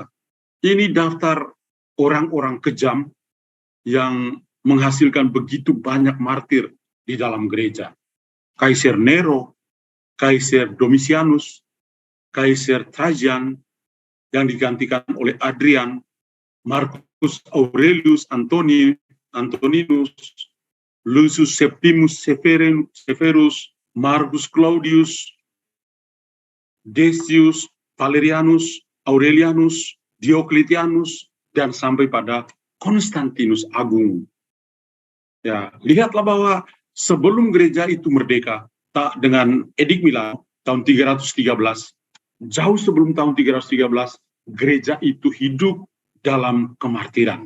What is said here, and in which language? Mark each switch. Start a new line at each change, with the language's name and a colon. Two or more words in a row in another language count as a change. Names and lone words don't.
Indonesian: Ini daftar orang-orang kejam yang menghasilkan begitu banyak martir di dalam gereja. Kaisar Nero, Kaisar Domitianus, Kaisar Trajan, yang digantikan oleh Adrian, Marcus Aurelius Antoninus, Lucius Septimus Severus, Marcus Claudius, Decius, Valerianus, Aurelianus, Diocletianus, dan sampai pada Konstantinus Agung. Ya, lihatlah bahwa sebelum gereja itu merdeka, dengan Edik Milan tahun 313, jauh sebelum tahun 313, gereja itu hidup dalam kemartiran.